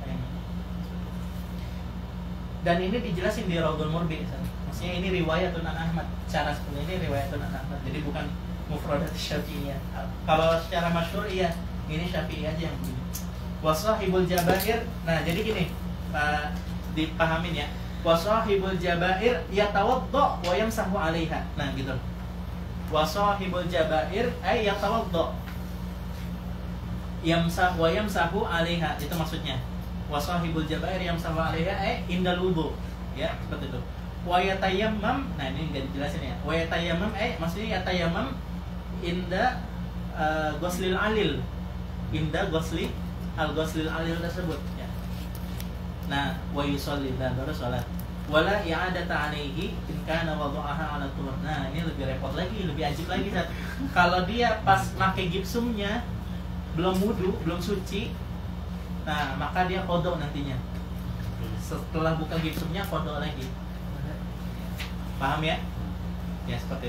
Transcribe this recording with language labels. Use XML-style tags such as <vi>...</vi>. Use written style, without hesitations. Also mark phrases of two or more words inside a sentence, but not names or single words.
<id>Dan ini dijelasin di Raudhul Murbi. Maksudnya ini</id> <ar>رواية عن أحمد.</ar> <id>Cara seperti ini</id> <ar>رواية عن أحمد.</ar> <id>Jadi bukan</id> <ar>مفردات شافعية.</ar> <id>Kalau secara masyhur iya, ini Syafi'i aja yang begini.</id> <ar>وصاحب الجبائر.</ar> <id>Nah, jadi gini, dipahamin ya.</id> <ar>وصاحب الجبائر يتوضأ ويمسح عليها.</ar> <id>Nah, gitu.</id> <ar>وصاحب الجبائر أي يتوضأ. يمسح ويمسح عليها.</ar> <id>Itu maksudnya.</id> <ar>وصاحب الجبائر يمسح عليها أي عند الوضوء.</ar> <id>Ya, seperti itu.</id> <ar>ويتيمم.</ar> <id>Nah, ini enggak dijelasin ya.</id> <ar>ويتيمم maksudnya يتيمم عند غسل العليل. عند الغسل العليل</ar> <id>tersebut ya. Nah,</id> <ar>ويصلي,</ar> <id>dan baru salat.</id> <ar>ولا إعادة عليه إن كان وضعها على طهر.</ar> <id>Nah, ini lebih repot lagi, lebih ajib lagi, Sat. Kalau dia pas pakai gipsumnya belum wudu, belum suci, nah maka dia qada nantinya. Setelah buka gipsumnya qada lagi. Paham ya? Ya, seperti itu.</id>